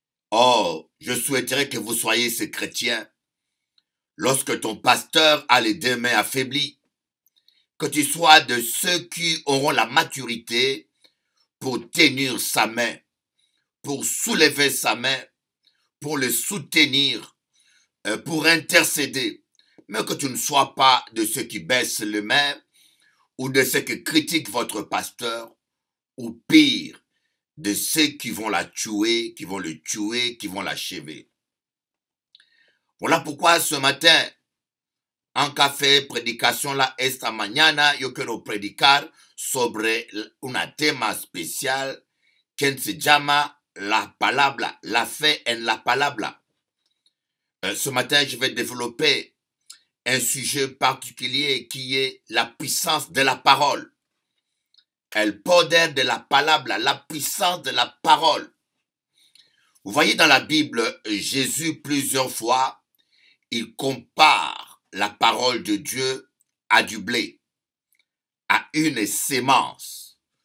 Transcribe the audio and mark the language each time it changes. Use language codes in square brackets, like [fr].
[fr] Oh, je souhaiterais que vous soyez ces chrétiens. Lorsque ton pasteur a les deux mains affaiblies, que tu sois de ceux qui auront la maturité pour tenir sa main, pour soulever sa main, pour le soutenir, pour intercéder. Mais que tu ne sois pas de ceux qui baissent les mains ou de ceux qui critiquent votre pasteur ou pire, de ceux qui vont la tuer, qui vont le tuer, qui vont l'achever. Voilà pourquoi ce matin, [es] en café predicación la esta mañana, yo quiero predicar sobre un tema especial que se llama la palabra, la fe en la palabra. [fr] Ce matin, je vais développer un sujet particulier qui est la puissance de la parole. [es] El poder de la palabra, [fr] la puissance de la parole. Vous voyez dans la Bible, Jésus plusieurs fois, il compare la parole de Dieu à du blé, à une sémence.